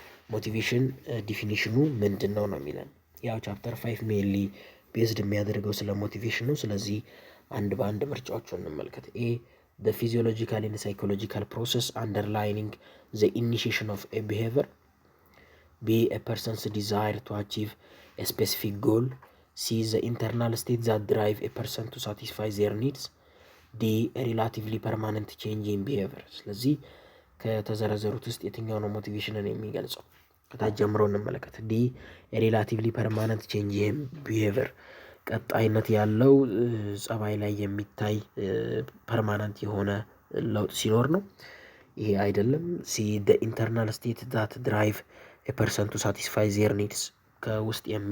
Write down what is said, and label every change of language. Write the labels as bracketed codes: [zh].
[am] ሞቲቬሽን ዲፊኒሽኑ ምንድን ነው የሚለን። ያው ቻፕተር 5 ሜንሊ ቤዝድ የሚያደርገው ስለ ሞቲቬሽን ነው። ስለዚህ አንድ በአንድ ምርጫዎቹን እንመልከት። ኤ [en] the physiological and psychological process underlying the initiation of a behavior. B a person's desire to achieve a specific goal. C the internal state that drive a person to satisfy their needs. D a relatively permanent change in behavior. [am] ስለዚህ ከተዘረዘሩት ውስጥ የትኛው ነው ሞቲቬሽንን የሚገልጸው? ከታች ጀምሮ እንመለከት። ዲ ሪላቲቭሊ ፐርማነንት ቼንጅ ይህም ቢሄቨር ቀጣይነት ያለው ጸባይ ላይ የሚታይ ፐርማነንት የሆነ ለውጥ ሲኖር ነው። ይሄ አይደለም። ሲ ደ ኢንተርናል ስቴት ዳት ድራይቭ ፐርሰን ቱ ሳቲስፋይ ዜር ኒድስ ከውስጥ